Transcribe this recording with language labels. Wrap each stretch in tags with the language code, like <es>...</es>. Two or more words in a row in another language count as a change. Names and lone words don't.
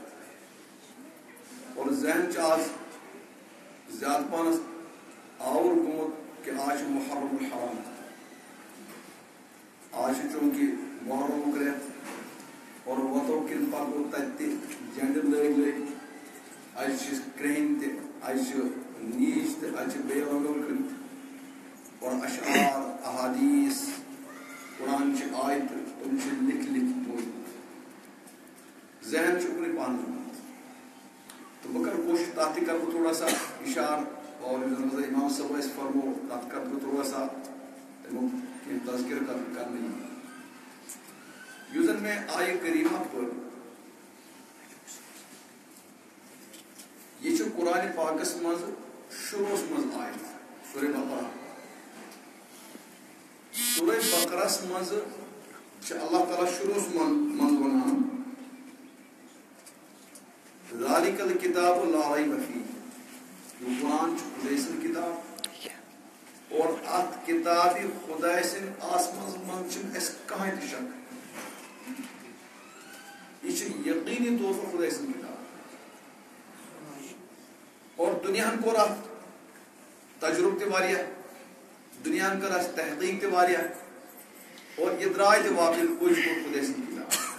<ks>اور ذہن چھُ آز زیادٕ پہنس آوُر گوٚمُت کہِ آز چھُ محرم الحرام، آز چھُ چوٗنٛکہِ محرمُک رٮ۪تھ اور وۄتھو کِنۍ پکو تتہِ تہِ جنڈٕ لٲگۍ اَتہِ چھِ کرٛہِنۍ تہِ، اَتہِ چھِ نیٖج تہِ، اَتہِ چھِ بیٚیہِ رنٛگو کٔرمٕتۍ اور اشعار احادیث قرآن چہِ آیتہٕ تِم چھِ لیکھِتھ موٗجوٗد. ذہن چھُ اُکنُے پہن گوٚمُت تہٕ بہٕ کرٕ کوٗشِش تتھ تہِ کرٕ بہٕ</ks> <ur>تھوڑا سا</ur> <ks>اِشارٕ، اور یُس زن امام صٲب اَسہِ فرمو تتھ کرٕ بہٕ</ks> <ur>تھوڑا سا</ur> <ks>تمیُک کینٛہہ تذکرٕ کرنہٕ. یُس زن مےٚ آیہِ کریٖمہ پٔر، یہ چھُ قرآنِ پاکس منٛز شروٗعس منٛز آیت سورہ بقرہ. سورہ بقرہس منٛز چھِ اللہ تعالیٰ شروٗعس منٛز ونان:</ks> <ar>ذالک الکتاب لا ریب فیہ.</ar> <ks>یہ قرآن چھُ خۄداے سٕنٛز کِتاب اور اتھ کِتابہِ خۄداے سٕنٛدِ آسمانس منٛز چھُنہٕ اَسہِ کٕہۭنۍ تہِ شک. یہ چھُ یقیٖنی طور پر خۄداے سٕنٛز کِتاب. اور دنیاہن کوٚر اتھ تجربہٕ تہِ واریاہ، دنیاہن کٔر اتھ تحقیٖق تہِ واریاہ، اور یہِ درٛاے تہِ واقعی پٔزۍ پٲٹھۍ خۄداے سٕنٛز کِتاب.</ks>